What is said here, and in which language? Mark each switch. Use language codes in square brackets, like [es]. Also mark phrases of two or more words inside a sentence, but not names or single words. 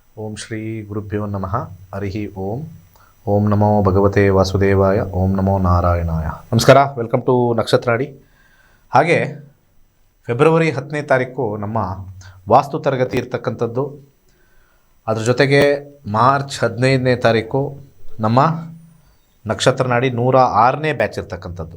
[sa] ಓಂ ಶ್ರೀ ಗುರುಭ್ಯೋ ನಮಃ. ಹರಿ ಓಂ. ಓಂ ನಮೋ ಭಗವತೆ ವಾಸುದೇವಾಯ. ಓಂ ನಮೋ ನಾರಾಯಣಾಯ. ನಮಸ್ಕಾರ, [en] welcome to [sa] ನಕ್ಷತ್ರಾಡಿ. [kn] ಹಾಗೆ ಫೆಬ್ರವರಿ 10ನೇ ತಾರೀಕು ನಮ್ಮ ವಾಸ್ತು ತರಗತಿ ಇರ್ತಕ್ಕಂಥದ್ದು. ಅದ್ರ ಜೊತೆಗೆ ಮಾರ್ಚ್ 15ನೇ ತಾರೀಕು ನಮ್ಮ ನಕ್ಷತ್ರನಾಡಿ 106ನೇ ಬ್ಯಾಚ್ ಇರ್ತಕ್ಕಂಥದ್ದು.